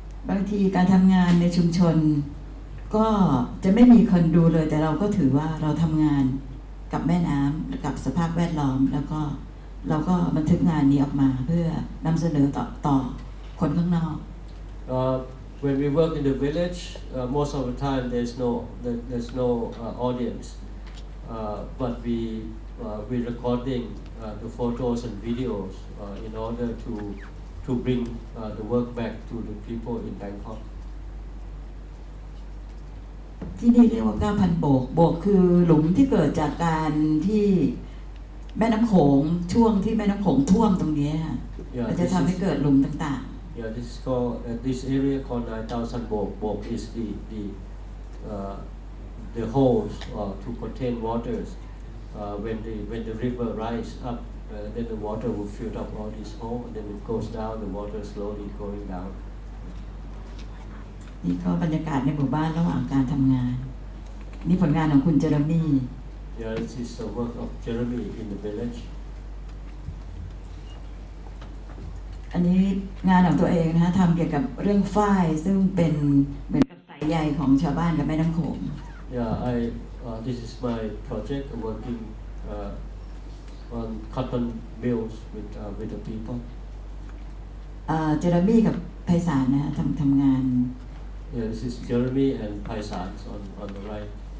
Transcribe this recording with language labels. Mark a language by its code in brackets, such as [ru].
[th] บางทีการทำงานในชุมชนก็จะไม่มีคนดูเลยแต่เราก็ถือว่าเราทำงานกับแม่น้ำกับสภาพแวดล้อมแล้วก็เราก็บันทึกงานนี้ออกมาเพื่อนำเสนอต่อคนข้างนอก [en] When we work in the village, most of the time there's no audience, but we recording the photos and videos in order to bring the work back to the people in Bangkok. [th] ที่นี่เรียกว่า 9,000 โบกคือหลุมที่เกิดจากการที่แม่น้ำโขงช่วงที่แม่น้ำโขงท่วมตรงนี้มันจะทำให้เกิดหลุมต่างๆ [en] Yeah, this is called this area called 9,000 bok. Bok is the holes to contain waters. When the river rise up, then the water will fill up all these holes, and then it goes down. The water slowly going down. [th] นี่ก็บรรยากาศในหมู่บ้านระหว่างการทำงานนี่ผลงานของคุณเจอร์มี่ [en] Yeah, this is the work of Jeremy in the village. [th] อันนี้งานของตัวเองนะคะทำเกี่ยวกับเรื่องฝ้ายซึ่งเป็นเหมือนกับสายใยของชาวบ้านกับแม่น้ำโขง [en] Yeah, this is my project working on cotton mills with the people. [th] เจอร์มี่กับไพศาลนะคะทำงาน [en] Yeah, this is Jeremy and Paisans on the right.